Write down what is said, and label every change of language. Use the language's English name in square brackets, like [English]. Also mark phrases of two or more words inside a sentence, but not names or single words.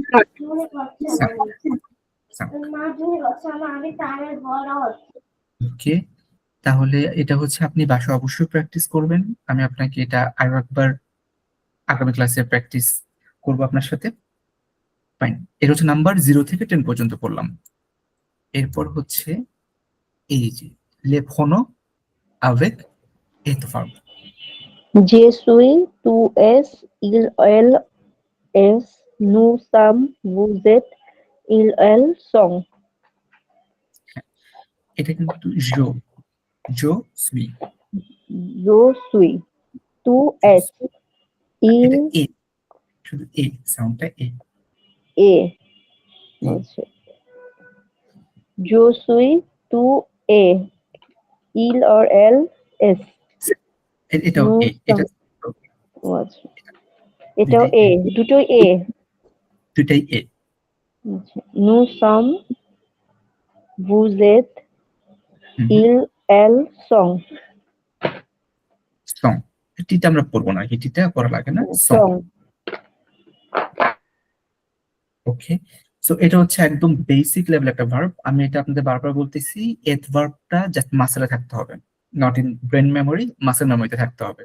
[Bangla] ওকে, তাহলে এটা হচ্ছে আপনি বাসায় অবশ্যই প্র্যাকটিস করবেন। আমি আপনাকে এটা আরো একবার আগামী ক্লাসে প্র্যাকটিস করব আপনার সাথে। ফাইন, এটা হচ্ছে নাম্বার 0 থেকে 10 পর্যন্ত পড়লাম। এরপর হচ্ছে এই যে লেফোনো আবেগ এত ভার্ব। [French] Je suis, tu es, il, elle, es, nous sommes, vous êtes, ils, elles sont. [Bangla] এটা কিন্তু [French] je, je suis, Je suis, tu es, il, [Bangla] এটা এ, শুধু এ সাউন্ডটা এ। [French] est. আচ্ছা। Je suis, tu es, il or elle est. [Bangla] এটাও [French] Nous [Bangla] এ, এটা sommes. ও আচ্ছা। এটাও দুইটাই এ, এ, দুটোই এ। দুইটাই এ। [French] আচ্ছা। Nous sommes, vous êtes, হুম হুম। ils, elles sont. [Bangla] সং, টিটা আমরা পড়বো না, টিটা পড়া লাগে না, সং। [French] Sont. [Bangla] ওকে, সো এটা হচ্ছে একদম [English] basic level [Bangla] একটা ভার্ব। আমি এটা আপনাদের বারবার বলতেছি, এথ ভার্বটা জাস্ট মাসেলে থাকতে হবে, [English] not in brain memory, [Bangla] মাসেল মেমোরিতে থাকতে হবে।